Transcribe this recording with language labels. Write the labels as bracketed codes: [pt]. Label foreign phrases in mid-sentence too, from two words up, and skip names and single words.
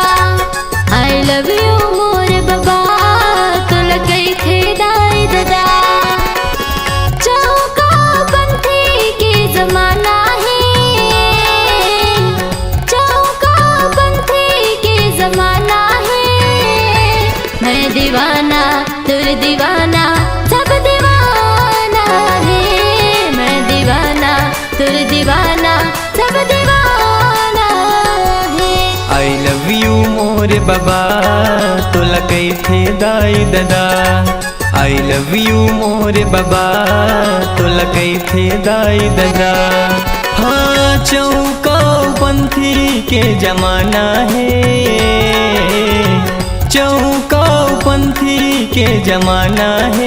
[en] I love you [hne] मोर बाबा, तुला कैथे दाई दादा। चौका पंथी के जमाना है, चौका पंथी के जमाना है। मैं दीवाना तुर दीवाना सब दीवाना है। मैं दीवाना तुर दीवाना सब दीवाना है। [en] I love you [hne] मोर बाबा, तोला कैथे दाई दादा। [en] I love you [hne] मोर बाबा, तोला कैथे दाई दादा। हाँ चौका पंथी के जमाना है, चौका पंथी के जमाना है।